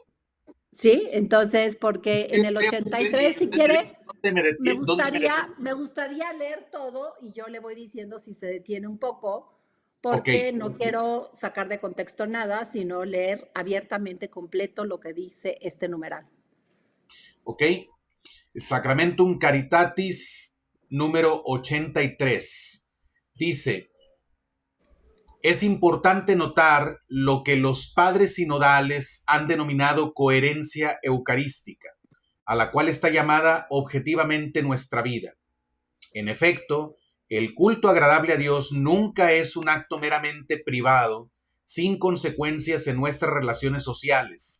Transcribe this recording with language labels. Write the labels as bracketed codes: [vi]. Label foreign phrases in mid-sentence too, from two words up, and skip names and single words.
[es] Sí, entonces, porque en el 83, si quiere, ¿Dónde me me gustaría leer todo y yo le voy diciendo si se detiene un poco, Ok, porque no quiero sacar de contexto nada, sino leer abiertamente completo lo que dice este numeral. ok. Sacramentum Caritatis número 83. Dice, es importante notar lo que los padres sinodales han denominado coherencia eucarística, a la cual está llamada objetivamente nuestra vida. En efecto, el culto agradable a Dios nunca es un acto meramente privado, sin consecuencias en nuestras relaciones sociales.